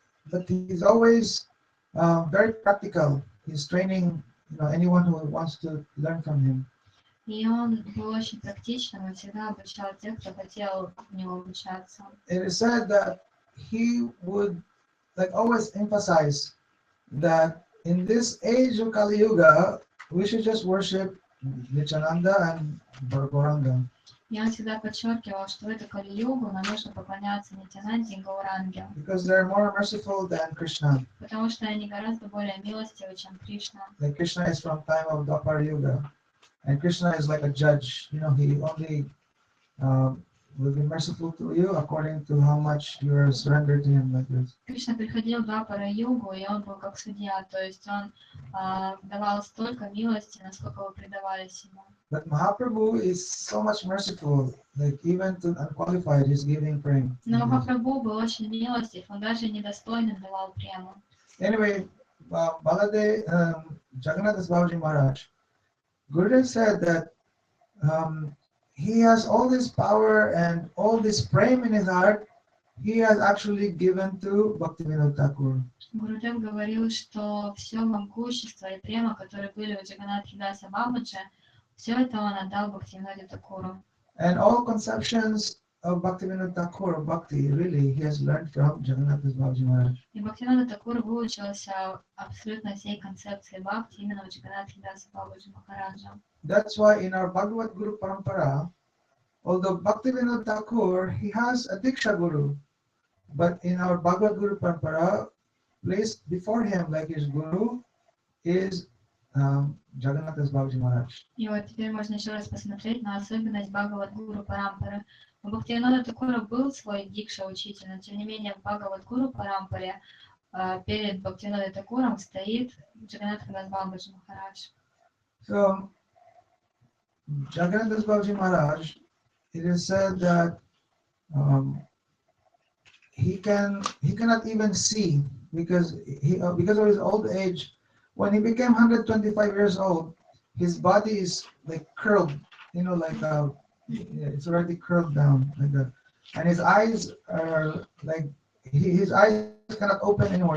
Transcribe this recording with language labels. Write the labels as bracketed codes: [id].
[en] But he's always very practical. He's training, anyone who wants to learn from him. [ru] И он был очень практичным, он всегда обучал тех, кто хотел у него обучаться. [en] It is said that he would like always emphasize that in this age of Kali Yuga, we should just worship Nityananda and Gauranga. [ru] И он всегда подчеркивал, что в эту Кали-югу нам нужно поклоняться Нитянанде и Гауранге, [en] Because they're more merciful than Krishna. [ru] потому что они гораздо более милостивы, чем Кришна. [en] Like Krishna is from time of Dwapara Yuga, and Krishna is like a judge. You know, he only will be merciful to you according to how much you are surrendered to him, like this. [ru] Кришна приходил в Двапара-югу, и он был как судья, то есть он давал столько милости, насколько вы предавались ему. [en] But Mahaprabhu is so much merciful, like even to unqualified, he's giving prema. [ru] Но Махапрабху был очень милостив, он даже недостойным давал прему. [en] Anyway, Jagannath Das Babaji Maharaj, Gurudev said that he has all this power and all this prema in his heart, he has actually given to Bhaktivinoda Thakur. [ru] Гурудев говорил, что все могущество и према, которые были у Джаганнатхи Даса Бабаджи, все это он отдал Бхактивиноде Такуру. [en] And all conceptions of Bhaktivinoda Thakur, Bhakti, really, he has learned from Jagannath Das Babaji Maharaj. [ru] И Бхактивинода Такур выучился абсолютно всей концепции Бхакти именно у Джаганнатхи Даса Бабаджи Махараджа. [en] That's why in our Bhagavad Guru Parampara, although Bhaktivinoda Thakur, he has a Diksha Guru, but in our Bhagavad Guru Parampara, placed before him like his Guru is Jagannath Das Babaji Maharaj. [ru] И вот теперь можно еще раз посмотреть на особенность Бхагавад Гуру Парампары. У Бхактивинода Такура был свой дикша учитель, но тем не менее в Бхагавад Гуру Парампаре перед Бхактивинодой Такуром стоит Джаганнатха Дас Бабаджи Махарадж. [en] So, Jagannath Das Babaji Maharaj, it is said that he cannot even see because of his old age. When he became 125 years old, his body is like curled, you know, like it's already curled down like that, and his eyes are like his eyes cannot open anymore.